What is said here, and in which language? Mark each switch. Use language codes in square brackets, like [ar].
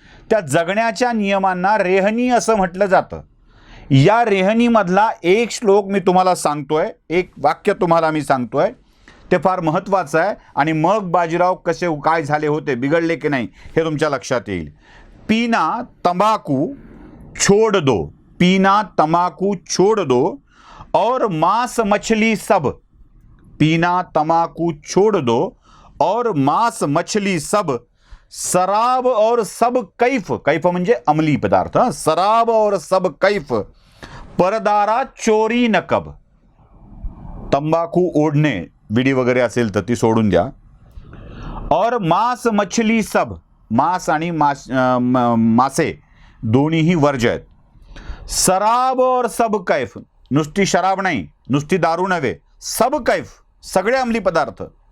[mr] त्या जगण्याच्या नियमांना रेहनी असं म्हटलं जातं. या रेहनीमधला एक श्लोक मी तुम्हाला सांगतोय, एक वाक्य तुम्हाला मी सांगतोय, ते फार महत्त्वाचं आहे आणि मग बाजीराव कसे काय झाले होते, बिघडले की नाही हे तुमच्या लक्षात येईल. [hi] पीना तंबाकू छोड़ दो, पीना तंबाकू छोड़ दो और मांस मछली सब, पीना तंबाकू छोड़ दो और मांस मछली सब, शराब और सब कैफ, [mr] कैफ म्हणजे अंमली पदार्थ, [hi] शराब और सब कैफ, परदारा चोरी नकब. [mr] तंबाखू ओढणे, विडी वगैरे असेल तर ती सोडून द्या. [hi] और मांस मछली सब, [mr] मांस आणि मासे दोन्हीही वर्ज्य आहेत. [hi] शराब और सब कैफ, [mr] नुसती शराब नाही, नुसती दारू नव्हे, सब कैफ, सगळे अंमली पदार्थ.